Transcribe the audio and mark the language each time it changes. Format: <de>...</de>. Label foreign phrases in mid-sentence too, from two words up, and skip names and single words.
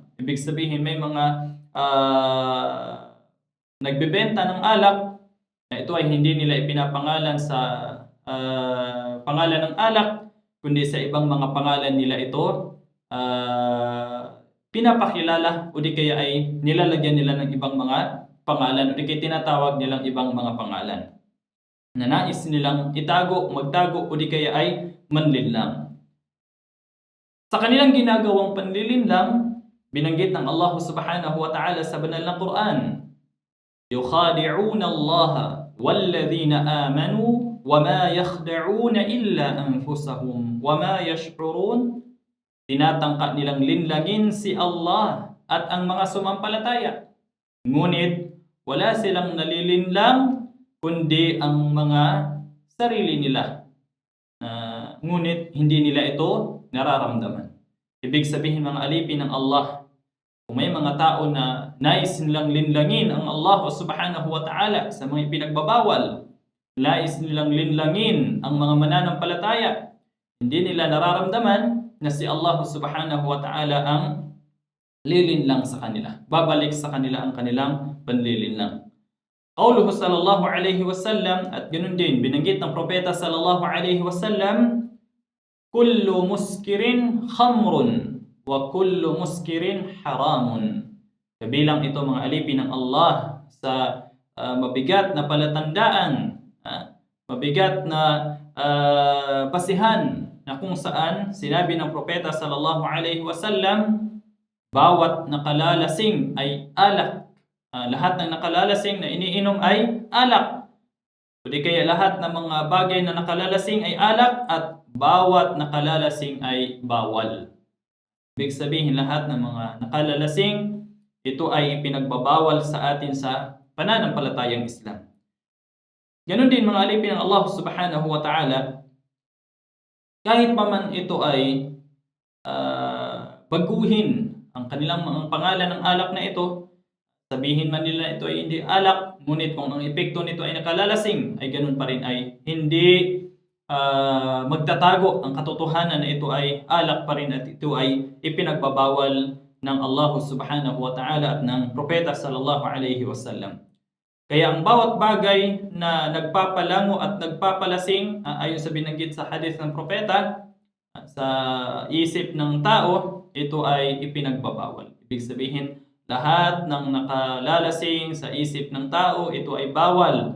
<tl>Ibig sabihin, may mga nagbebenta ng alak na ito ay hindi nila ipinapangalan sa pangalan ng alak, kundi sa ibang mga pangalan nila ito pinapakilala o di kaya ay nilalagyan nila ng ibang mga pangalan o di kaya tinatawag nilang ibang mga pangalan na nais nilang itago, magtago o di kaya ay manlinlang. Sa kanilang ginagawang panlilinlang, binanggit ng Allah</tl> <ar>سبحانه وتعالى</ar> <tl>sa banal na Quran,</tl> <ar>يخادعون الله والذين آمنوا وما يخدعون إلا أنفسهم وما يشعرون.</ar> <tl>Tinatangka nilang linlangin si Allah at ang mga sumampalataya. Ngunit wala silang nalilinlang kundi ang mga sarili nila. Ngunit hindi nila ito nararamdaman. Ibig sabihin, mga alipin ng Allah, kung may mga tao na nais nilang linlangin ang Allah</tl> <ar>سبحانه وتعالى</ar> <tl>sa mga ipinagbabawal, nais nilang linlangin ang mga mananampalataya, hindi nila nararamdaman na si Allah</tl> <ar>سبحانه وتعالى</ar> <tl>ang lilinlang sa kanila. Babalik sa kanila ang kanilang panlilinlang.</tl> <ar>قوله صلى الله عليه وسلم,</ar> <tl>at ganun din, binanggit ng propeta</tl> <ar>صلى الله عليه وسلم, كل مسكر خمر وكل مسكر حرام.</ar> <tl>Kabilang ito, mga alipin ng Allah, sa mabigat na palatandaan, mabigat na basihan na kung saan sinabi ng propeta</tl> <ar>صلى الله عليه وسلم,</ar> <tl>bawat nakalalasing ay alak. Lahat ng nakalalasing na iniinom ay alak. O di kaya lahat ng mga bagay na nakalalasing ay alak at bawat nakalalasing ay bawal. Ibig sabihin, lahat ng mga nakalalasing, ito ay ipinagbabawal sa atin sa pananampalatayang Islam. Ganon din, mga alipin ng Allah</tl> <ar>سبحانه وتعالى,</ar> <tl>kahit pa man ito ay baguhin ang kanilang mga pangalan ng alak na ito, sabihin man nila ito ay hindi alak, ngunit kung ang epekto nito ay nakalalasing, ay ganun pa rin ay hindi magtatago ang katotohanan na ito ay alak pa rin at ito ay ipinagbabawal ng Allah</tl> <ar>سبحانه وتعالى</ar> <tl>at ng propeta</tl> <ar>صلى الله عليه وسلم.</ar> <tl>Kaya ang bawat bagay na nagpapalango at nagpapalasing, ayon sa binanggit sa hadith ng propeta, sa isip ng tao, ito ay ipinagbabawal. Ibig sabihin, lahat ng nakalalasing sa isip ng tao, ito ay bawal.</tl>